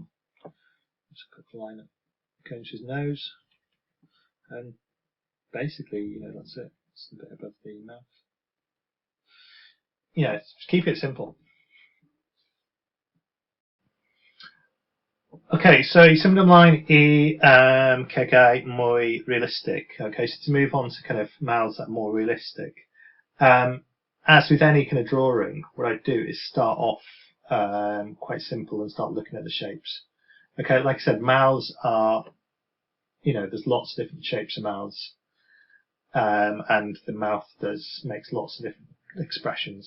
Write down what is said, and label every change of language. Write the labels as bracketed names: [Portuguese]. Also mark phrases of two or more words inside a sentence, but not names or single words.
[English] Just a cut the line up, going to his nose, and basically, you know, that's it. It's a bit above the mouth. Yeah, just keep it simple. [Welsh] Okay, so symud ymlaen I cegau mwy realistic. [English] Okay, so to move on to kind of mouths that are more realistic. As with any kind of drawing, what I do is start off quite simple and start looking at the shapes. Okay, like I said, mouths are, you know, there's lots of different shapes of mouths, and the mouth makes lots of different expressions.